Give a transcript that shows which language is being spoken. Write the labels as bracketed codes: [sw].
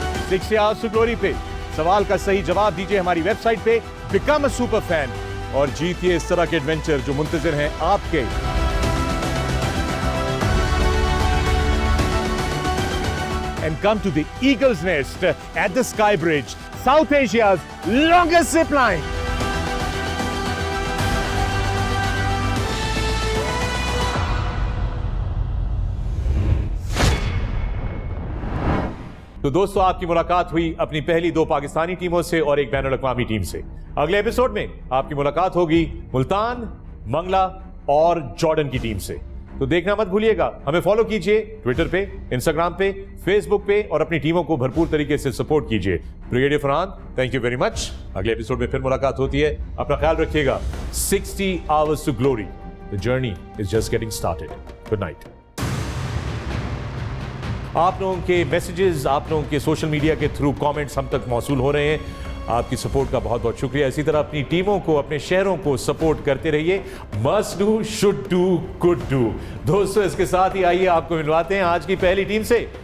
[hi] Six Hours to Glory पे सवाल का सही जवाब दीजिए हमारी वेबसाइट पे [en] become a super fan [hi] और जीतिए इस तरह के एडवेंचर जो मुंतजिर हैं आपके। [en] And come to the Eagle's Nest at the Sky Bridge, South Asia's longest zip line. [hi] तो दोस्तों, आपकी मुलाकात हुई अपनी पहली 2 पाकिस्तानी टीमों से और एक बैनुल अक़वामी टीम से। अगले एपिसोड में आपकी मुलाकात होगी मुल्तान, मंगला और जॉर्डन की टीम से। तो देखना मत भूलिएगा। हमें फॉलो कीजिए ट्विटर पे, इंस्टाग्राम पे, फेसबुक पे और अपनी टीमों को भरपूर तरीके से सपोर्ट कीजिए। Brigadier Farhan, [en] Thank you very much. [hi] अगले एपिसोड में फिर मुलाकात होती है। अपना ख्याल रखिएगा। [en] 60 Hours to Glory, the journey is just getting started. Good night. [hi] आप लोगों के मैसेजेस, आप लोगों के सोशल मीडिया के थ्रू कमेंट्स हम तक मौसूल हो रहे हैं। आपकी सपोर्ट का बहुत बहुत शुक्रिया। इसी तरह अपनी टीमों को, अपने शहरों को सपोर्ट करते रहिए। [en] Must do, should do, could do. [hi] दोस्तों, इसके साथ ही आइए आपको मिलवाते हैं आज की पहली टीम से।